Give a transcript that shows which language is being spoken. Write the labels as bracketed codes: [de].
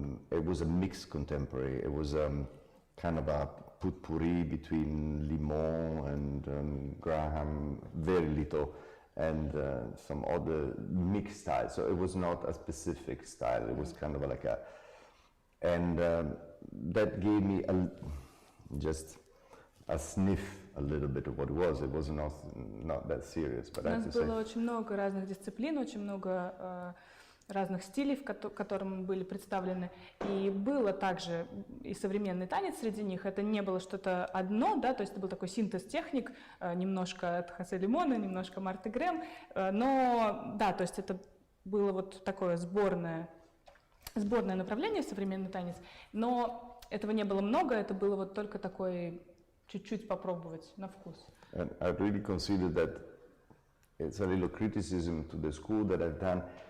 [en] It was a mixed contemporary. It was kind of a potpourri between Limon and Graham, very little, and some other mixed styles. So it was not a specific style. It was kind of like a, and that gave me just a sniff a little bit of what it was. It was not that serious. But [ru] У нас было очень много разных дисциплин, очень много разных стилей, в которым были представлены. И было также и современный танец среди них. Это не было что-то одно, да, то есть это был такой синтез техник, немножко от Хосе Лимона, немножко Марты Грэм. Но, да, то есть это было вот такое сборное направление, современный танец. Но этого не было много, это было вот только такой чуть-чуть попробовать на вкус. [en] And I really consider that it's a little criticism to the school that I've done.